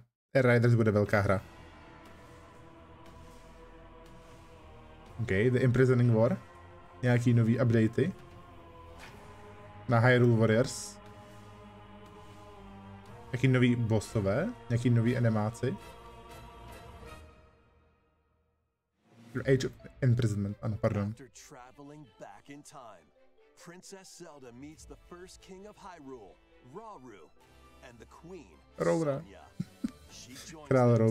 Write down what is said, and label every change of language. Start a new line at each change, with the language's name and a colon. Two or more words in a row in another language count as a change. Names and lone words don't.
Czech: Air Riders bude velká hra. OK, The Imprisoning War. Nějaký nový updaty. Na Hyrule Warriors. Nějaký nový bossové. Nějaký nový animáci. Age of Imprisonment, ano, pardon.
English: Princess Zelda meets the first king of Hyrule, Rauru, and the queen, Roura. Sonia. She joins
Czech: Král
English: them to